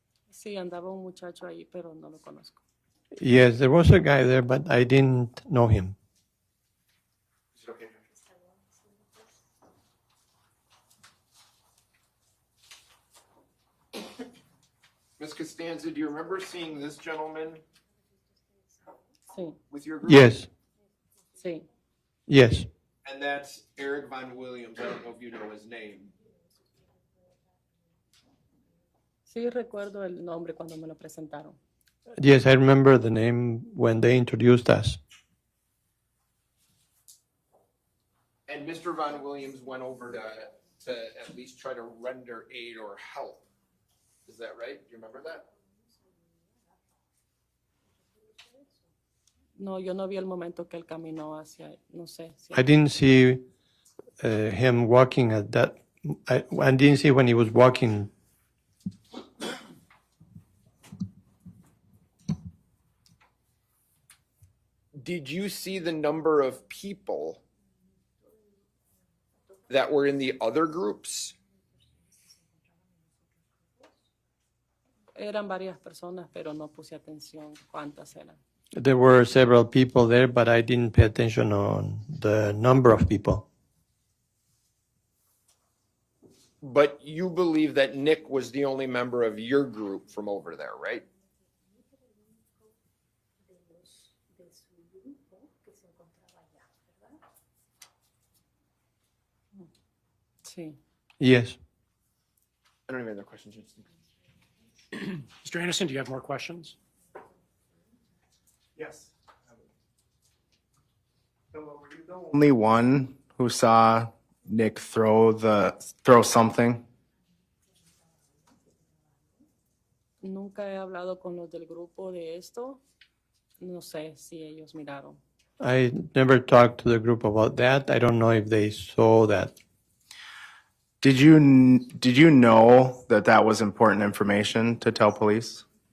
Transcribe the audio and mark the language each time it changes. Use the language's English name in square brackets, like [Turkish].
[Spanish] Sí, andaba un muchacho ahí, pero no lo conozco. [English] Yes, there was a guy there, but I didn't know him. Is it okay? Ms. Costanza, do you remember seeing this gentleman [Spanish] Sí, [English] with your group? Yes. [Spanish] sí. [English] Yes. And that's Eric Von Williams. I don't know if you know his name. [Spanish] Sí, recuerdo el nombre cuando me lo presentaron. [English] Yes, I remember the name when they introduced us. And Mr. Von Williams went over to at least try to render aid or help. Is that right? Do you remember that? [Spanish] No, yo no vi el momento que él caminó hacia, no sé. Si [English] I didn't see him walking at that. I didn't see when he was walking. Did you see the number of people that were in the other groups? [Spanish] eran varias personas, pero no puse atención cuántas eran. [English] There were several people there, but I didn't pay attention on the number of people. But you believe that Nick was the only member of your group from over there, right? [Spanish] Sí. [English] Yes. I don't even have other questions. Mr. Anderson, do you have more questions? Yes. Only one who saw Nick throw something? [Spanish] Nunca he hablado con los del grupo de esto. No sé si ellos miraron. [English] I never talked to the group about that. I don't know if they saw that. Did you know that was important information to tell police?